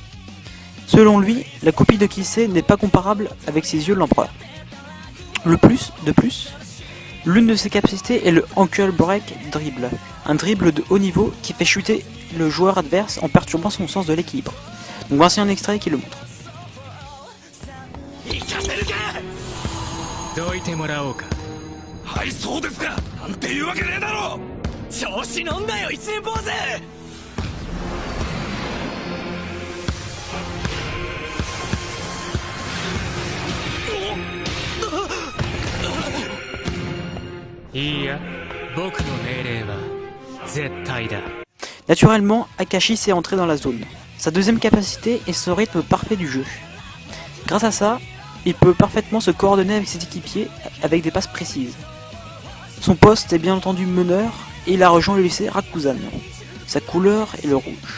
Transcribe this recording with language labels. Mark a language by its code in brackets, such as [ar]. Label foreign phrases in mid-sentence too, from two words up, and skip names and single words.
[fr] Selon lui, la copie de Kisei n'est pas comparable avec ses yeux de l'empereur. De plus, l'une de ses capacités est le Ankle Break Dribble, un dribble de haut niveau qui fait chuter le joueur adverse en perturbant son sens de l'équilibre. Donc voici un extrait qui le montre. [ja] 行かせるか。どいてもらおうか。はいそうですか。なんていうわけねえだろ。調子乗んなよ一年坊主。いいや、僕の命令は絶対だ。 [fr] Naturellement, Akashi sait entrer dans la zone. Sa deuxième capacité est son rythme parfait du jeu. Grâce à ça, il peut parfaitement se coordonner avec ses équipiers avec des passes précises. Son poste est bien entendu meneur et il a rejoint le lycée Rakuzan. Sa couleur est le rouge.